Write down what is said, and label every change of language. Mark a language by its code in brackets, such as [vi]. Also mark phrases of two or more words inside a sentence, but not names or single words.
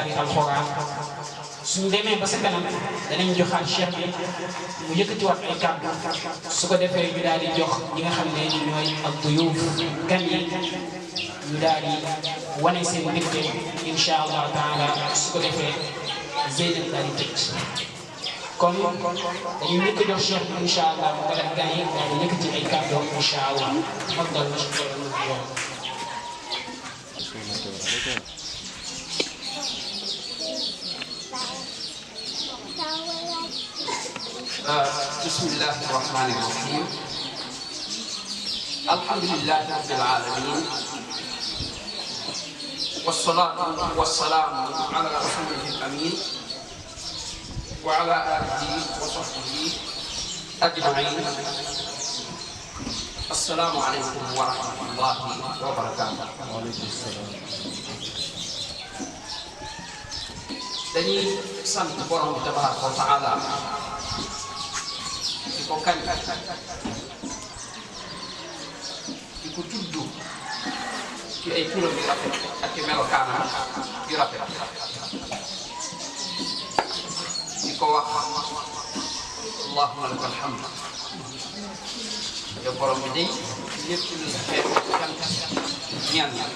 [wo] tari alxuraan suñu demee ba sa kanam danañ joxaat cheikh bi mu yëkkatiwaat ay kàddu su ko defee ñu daal di jox ñi nga xam ne ñooy ak duyuuf gan yi ñu daal di wane seen mbégte [ar] إن شاء الله تعالى [wo] su ko defee Zeynab daal di tëj kon dañuy njëkk a jox cheikh bi [ar] إن شاء الله [wo] mu def gan yi daal di yëkkati ay kàddu [ar] إن شاء الله [wo] moom na si [ar] بسم الله الرحمن الرحيم الحمد لله رب العالمين والصلاة والسلام على رسوله الأمين وعلى آله وصحبه أجمعين السلام عليكم ورحمة الله وبركاته. وعليكم السلام. [wo] dañuy sant borom bi [ar] تبارك وتعالى [wo] di ko kañ di ko tudd ci ay turam yu rafet ak ci melokaanam yu rafet di ko wax [ar] اللهم لك الحمد [wo] yow borom bi day lépp lu xeet cant ñaan